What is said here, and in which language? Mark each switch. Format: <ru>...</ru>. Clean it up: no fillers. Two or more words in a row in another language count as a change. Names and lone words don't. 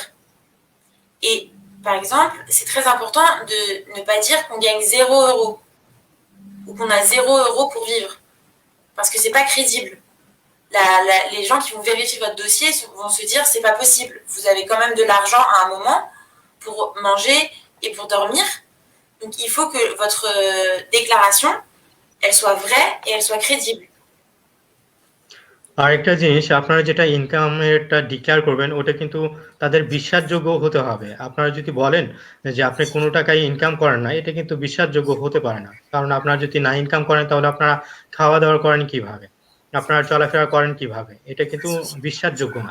<fr>Et par exemple, c'est très important de ne pas dire qu'on gagne 0 € ou qu'on a 0 € pour vivre, parce que c'est pas crédible. Les gens qui vont vérifier votre dossier vont se dire c'est pas possible. Vous avez quand même de l'argent à un moment pour manger et pour dormir. Donc il faut que votre déclaration, elle soit vraie et elle soit crédible.</fr> <bn>আরেকটা জিনিস, আপনারা যেটা ইনকামেরটা ডিক্লেয়ার করবেন ওটা কিন্তু তাদের বিশ্বাসযোগ্য হতে হবে। আপনারা যদি বলেন যে আপনি কোনো টাকাই ইনকাম করেন না, এটা কিন্তু বিশ্বাসযোগ্য হতে পারে না। কারণ আপনারা যদি না ইনকাম করেন তাহলে আপনারা খাওয়া দাওয়া করেন কিভাবে, আপনারা চলাফেরা করেন কিভাবে, এটা কিন্তু বিশ্বাসযোগ্য না।</bn>